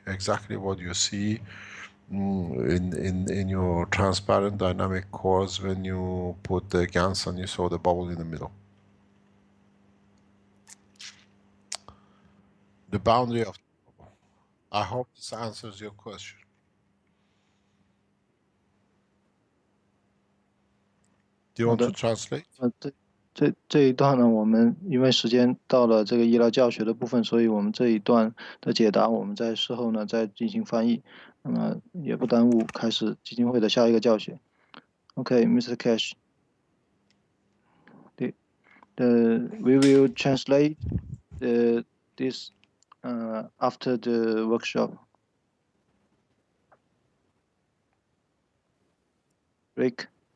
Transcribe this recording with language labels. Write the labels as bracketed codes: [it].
[en] Exactly what you see in your transparent dynamic cores when you put the GANs and you saw the bubble in the middle. The boundary of the bubble. I hope this answers your question. Do you want to translate? [zh] 这一段呢，我们因为时间到了这个医疗教学的部分，所以我们这一段的解答，我们在事后呢再进行翻译，那么也不耽误开始基金会的下一个教学。 [en] Okay, Mr. Cash. We will translate this after the workshop. Rick.